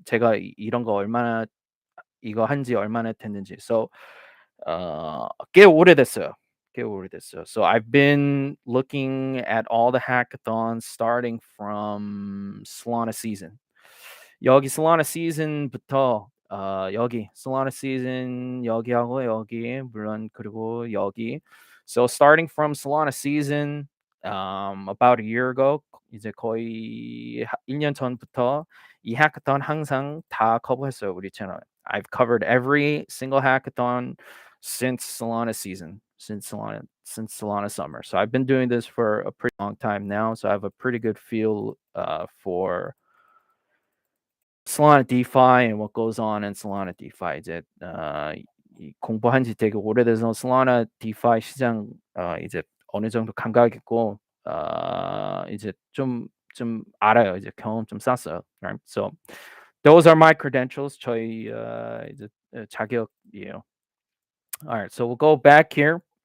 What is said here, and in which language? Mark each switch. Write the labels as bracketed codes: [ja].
[ko] 제가 이런 거 얼마나 이거 한지 얼마나 됐는지. [en] So, [ko] 꽤 오래됐어요. 꽤 오래됐어요. [en] So I've been looking at all the hackathons starting from Solana season. [ko] 여기 Solana season부터 여기 Solana season 여기하고 여기 물론 그리고 여기. [en] So starting from Solana season about a year ago, [ko] 이제 거의 1년 전부터 이 hackathon 항상 다 커버했어요, 우리 채널. [en] I've covered every single hackathon since Solana season, since Solana summer. So I've been doing this for a pretty long time now. So I have a pretty good feel for Solana DeFi and what goes on in Solana DeFi. [ko] 이제 공부한 지 되게 오래돼서 Solana DeFi 시장 이제 어느 정도 감각 있고 이제 좀 알아요. 이제 경험 좀 쌓았어요. [en] Right? So those are my credentials. [ko] 저희 이제 자격이에요. [en] All right, so we'll go back here.